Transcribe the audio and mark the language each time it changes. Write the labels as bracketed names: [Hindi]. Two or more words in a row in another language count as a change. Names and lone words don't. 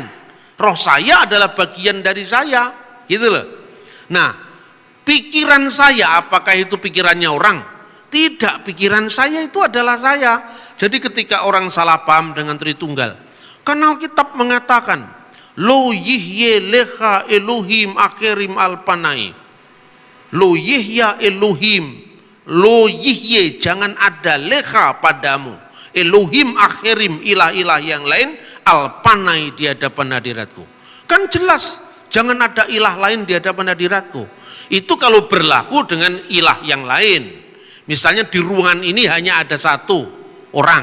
[Indonesian] Roh saya adalah bagian dari saya, gitu loh. Nah, pikiran saya, apakah itu pikirannya orang? Tidak, pikiran saya itu adalah saya. Jadi ketika orang salah paham dengan Tritunggal, kan Alkitab mengatakan, [Hebrew] לא יהיה לך אלוהים אחרים על פני. לא יהיה אלוהים, לא יהיה, [Indonesian] jangan ada lecha padamu. [Hebrew] אלוהים אחרים, [Indonesian] ilah-ilah yang lain, alpanai di hadapan hadiratku. Kan jelas, jangan ada ilah lain di hadapan hadiratku. Itu kalau berlaku dengan ilah yang lain. Misalnya di ruangan ini hanya ada satu orang.